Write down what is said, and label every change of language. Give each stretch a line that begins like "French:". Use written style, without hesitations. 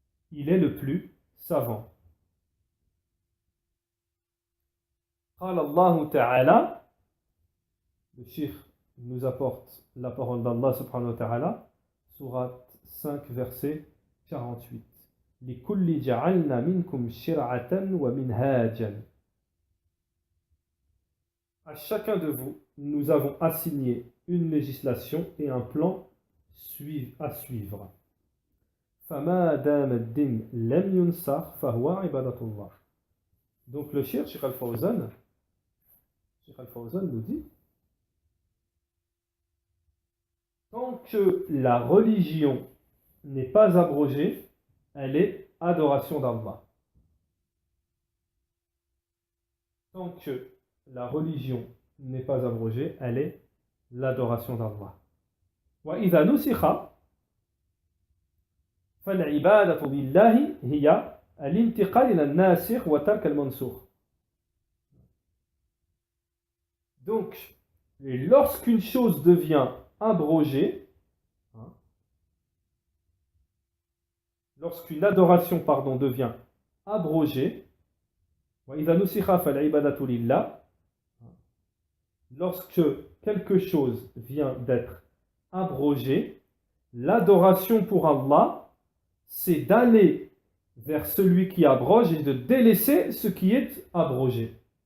French: Il est le plus savant.
Arabic: قال الله تعالى,
French: le cheikh nous apporte la parole d'Allah subhanahu wa ta'ala, sourate 5 verset 48.
Arabic: لكل جعلنا منكم شرعة ومنهاجا.
French: À chacun de vous, nous avons assigné une législation et un plan à suivre.
Arabic: فما دام الدين لم ينسخ فهو عبادة الله.
French: Donc le Cheikh Al-Fawzan nous dit, tant que la religion n'est pas abrogée, elle est adoration d'Allah. Tant que la religion n'est pas abrogée, elle est l'adoration d'Allah.
Arabic: وإذا نسخ فالعبادة لله هي الانتقال إلى الناسخ وترك المنسوخ.
French: Donc, lorsqu'une chose devient abrogée, lorsqu'une adoration devient abrogée,
Arabic: وإذا نسخ فالعبادة لله,
French: lorsque quelque chose vient d'être abrogé, l'adoration pour Allah, c'est d'aller vers celui qui abroge et de délaisser ce qui est abrogé.